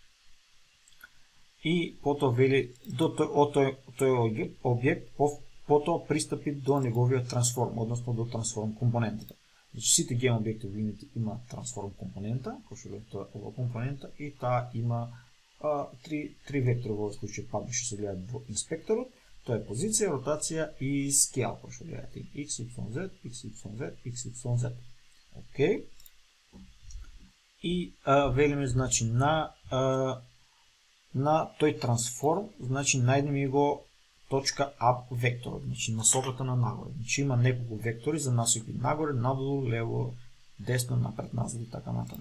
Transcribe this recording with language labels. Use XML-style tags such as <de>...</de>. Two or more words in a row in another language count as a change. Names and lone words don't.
<mk>И потоа вели до тој објект, потоа пристапи до неговиот трансформ, односно до трансформ компонентата. Значи, сите гем објекти во Unity има трансформ компонента, кој што е тоа ова компонента, и таа има три вектори во овој случај, падни што се гледат во инспекторот. Тоа е позиција, ротација и scale, кој што гледате x, y, z, x, y, z, x, y, z. Океј. И велиме, значи, на тој трансформ, значи, најдеме го точка up векторот, значи, насоката на нагоре. Значи, има неколку вектори за насоки нагоре, надолу, лево, десно, напред, назад и така натаму.</mk>